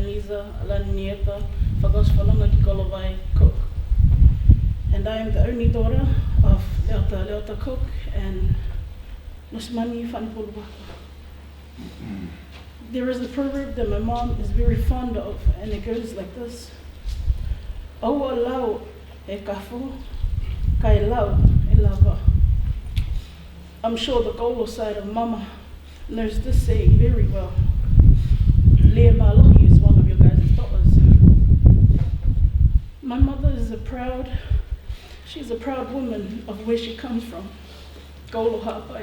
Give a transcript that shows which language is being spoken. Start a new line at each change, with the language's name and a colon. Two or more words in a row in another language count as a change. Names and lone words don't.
English: Liza Alanieta Faka'Osi ki Kolovai Cook. And I am the only daughter of Leota Cook and Nusmani Fane Vaka. There is a proverb that my mom is very fond of, and it goes like this.
Tongan: Aua lau e kafo, kai lau e lava.
English: I'm sure the Golo side of Mama knows this saying very well. Lea Malohi is one of your guys' daughters. My mother is she's a proud woman of where she comes from, Golo Hapai.